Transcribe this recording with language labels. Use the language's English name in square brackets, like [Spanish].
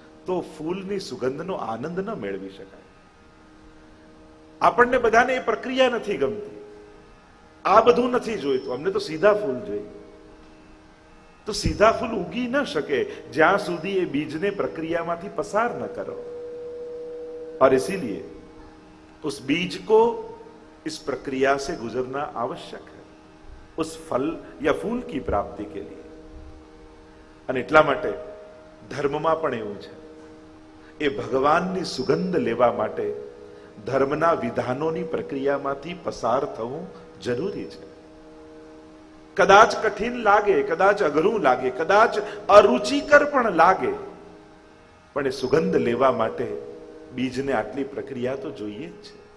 [Gujarati] તો ફૂલની સુગંધનો આનંદ ન મેળવી શકાય. આપણને બધાને એ પ્રક્રિયા નથી ગમતી, આ બધું નથી જોઈતું, અમને તો સીધા ફૂલ જોઈએ. તો સીધા ફૂલ ઉગી ન શકે જ્યાં સુધી એ બીજને પ્રક્રિયામાંથી પસાર ન કરો. [Hindi] और इसीलिए उस बीज को इस प्रक्रिया से गुजरना आवश्यक है उस फल या फूल की प्राप्ति के लिए. [Gujarati] અને એટલા માટે ધર્મમાં પણ એવું છે, એ ભગવાનની સુગંધ લેવા માટે ધર્મના વિધાનોની પ્રક્રિયામાંથી પસાર થવું જરૂરી છે. કદાચ કઠિન લાગે, કદાચ અઘરું લાગે, કદાચ અરુચિકર પણ લાગે, પણ એ સુગંધ લેવા માટે બીજને આટલી પ્રક્રિયા તો જોઈએ જ છે.